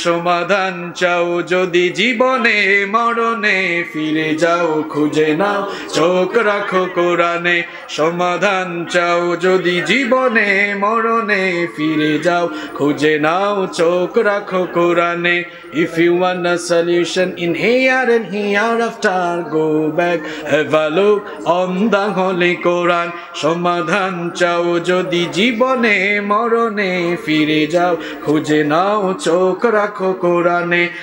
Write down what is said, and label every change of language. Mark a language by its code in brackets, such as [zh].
[bn] সমাধান চাও যদি জীবনে, মরণে ফিরে যাও, খুঁজে নাও, চোখ রাখো কোরআনে। সমাধান চাও যদি জীবনে, মরণে ফিরে যাও, খুঁজে নাও, চোখ রাখো কোরআনে। [en] If you want a solution in here and hereafter, go back, have a look on the holy Quran. [bn] সমাধান চাও যদি জীবনে, মরণে ফিরে যাও, খুঁজে নাও, চোখ রাখো কোরআনে।